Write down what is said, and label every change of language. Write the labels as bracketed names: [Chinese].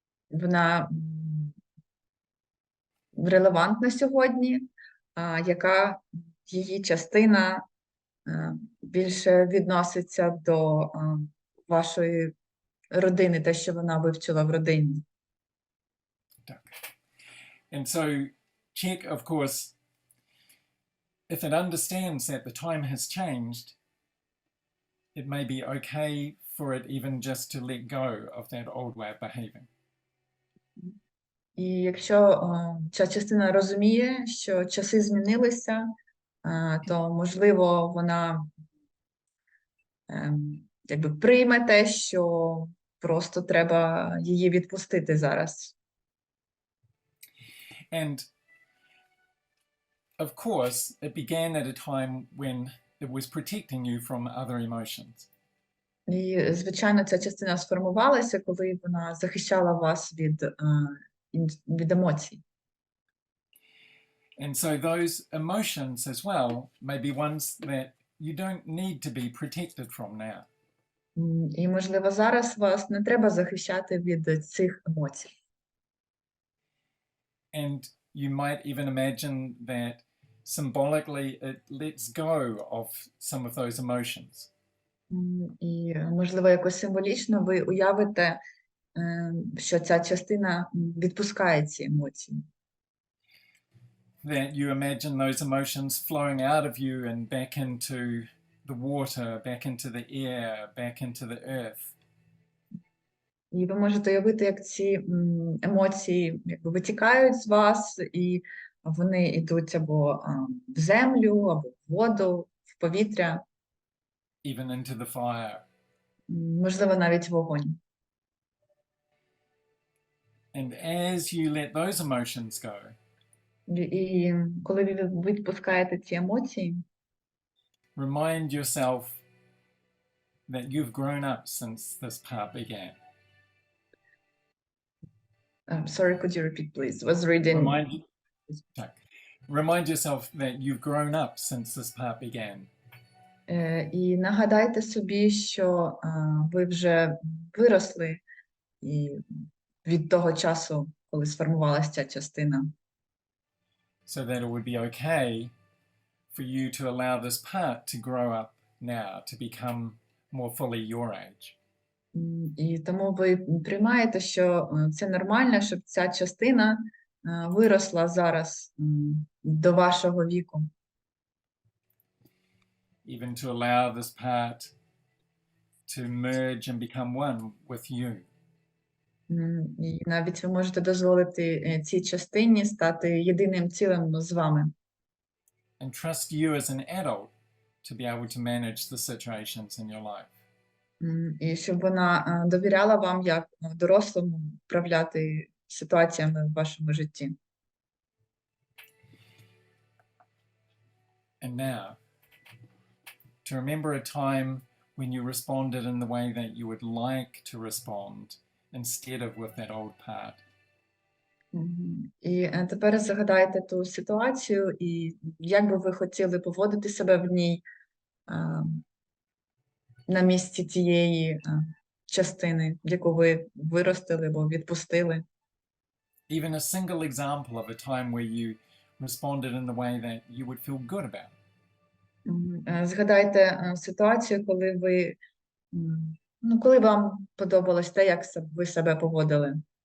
[Ukrainian] вона релевантна сьогодні, яка її частина більше відноситься до вашої родини, те, що вона вивчила в родині. Так. [English] And so check, of course, if it understands that the time has changed, it may be okay for it even just to let go of that old way of behaving. [Ukrainian] І якщо ця частина розуміє, що часи змінилися, то, можливо, вона якби прийме те, що просто треба її відпустити зараз. [English] And of course, it began at a time when it was protecting you from other emotions. [Ukrainian] І, звичайно, ця частина сформувалася, коли вона захищала вас від емоцій. [English] And so those emotions as well may be ones that you don't need to be protected from now. [Ukrainian] І, можливо, зараз вас не треба захищати від цих емоцій. [English] And you might even imagine that symbolically it lets go of some of those emotions. [Ukrainian] І, можливо, якось символічно ви уявите, що ця частина відпускає ці емоції. [English] That you imagine those emotions flowing out of you and back into the water, back into the air, back into the earth. [Ukrainian] І ви можете уявити, як ці емоції якби витікають з вас, і вони йдуть або в землю, або в воду, в повітря. [English] Even into the fire. [Ukrainian] Можливо, навіть в вогонь. [English] And as you let those emotions go, [Ukrainian] І коли ви відпускаєте ці емоції, [English] remind yourself that you've grown up since this part began. Sorry, could you repeat, please? Was reading. Remind yourself that you've grown up since this part began. [Ukrainian] І нагадайте собі, що ви вже виросли від того часу, коли сформувалася ця частина. [English] So that it would be okay for you to allow this part to grow up now, to become more fully your age. [Ukrainian] І тому ви приймаєте, що це нормально, щоб ця частина виросла зараз до вашого віку. [English] Even to allow this part to merge and become one with you. [Ukrainian] І навіть ви можете дозволити цій частині стати єдиним цілим з вами. [English] And trust you as an adult to be able to manage the situations in your life. [Ukrainian] І щоб вона довіряла вам як дорослому управляти ситуаціями в вашому житті. [English] And now, to remember a time when you responded in the way that you would like to respond instead of with that old part. [Ukrainian] І тепер згадайте ту ситуацію і як би ви хотіли поводити себе в ній на місці тієї частини, яку ви виростили або відпустили. [English] Even a single example of a time where you responded in the way that you would feel good about. [Ukrainian] Згадайте ситуацію, коли ви, коли вам подобалось те, як ви себе поводили.